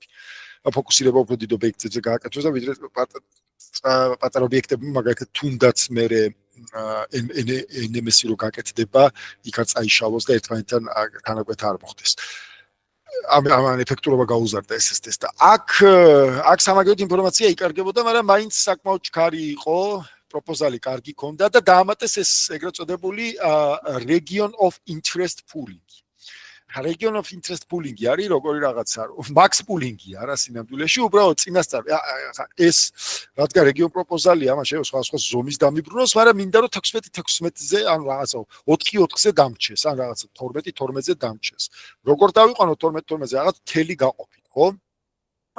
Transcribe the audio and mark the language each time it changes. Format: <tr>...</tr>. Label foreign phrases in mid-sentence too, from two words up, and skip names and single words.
<ka>ფოკუსირება უფრო დიდ ობიექტებზე გააკეთოს და ვიდრე პატარა ობიექტები მაგალითად თუნდაც მე NMS-ი რო გაკეთდება, იქ არ წაიშალოს და ერთმანეთთან თანაკვეთა არ მოხდეს. ამან ეფექტურობა გაუზარდა SSD-ს და აქ სამაგიეროდ ინფორმაცია იკარგებოდა, მაგრამ მაინც საკმაოდ ჩქარი იყო. პროპოზალი კარგი ქონდა და დაამატეს ეს ეგრეთ წოდებული</ka> <en>region of interest pooling. Region of interest pooling-ი</en> <ka>არის როგორი რაღაცა,</ka> <en>max pooling-ი</en> <ka>არა სინამდვილეში, უბრალოდ წინასწარ ეს რადგან region პროპოზალია, ამას შეიძლება სხვა ზომის დამიბრუნოს, მაგრამ მინდა რომ 16-16-ზე ან რაღაცა 4-4-ზე დამრჩეს, ან რაღაცა 12-12-ზე დამრჩეს. როგორ დავიყვანოთ 12-12-ზე რაღაც თელი გაყოფით, ხო?</ka>